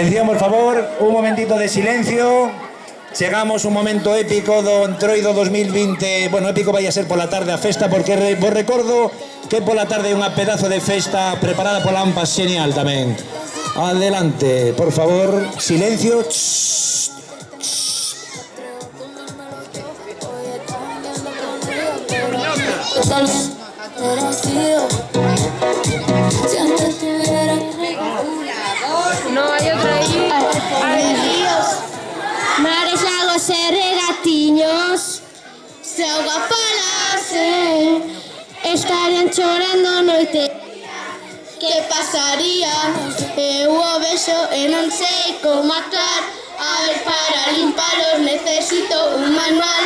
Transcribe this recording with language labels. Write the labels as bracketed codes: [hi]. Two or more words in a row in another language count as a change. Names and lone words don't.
[es] por favor, un momentito de silencio. [gl] Chegamos un momento épico do Entroido 2020. Bueno, épico vai a ser pola tarde a festa, porque vos recordo que pola tarde é unha pedazo de festa preparada pola AMPAS xenial tamén. [es] Adelante, por favor, silencio. No, hay otra ahí. [gl] Mares, lagos e regatiños se auga falase, estarían chorando noite. Que pasaría? Eu o vexo e non sei como actuar. A ver, para limpalos necesito un manual.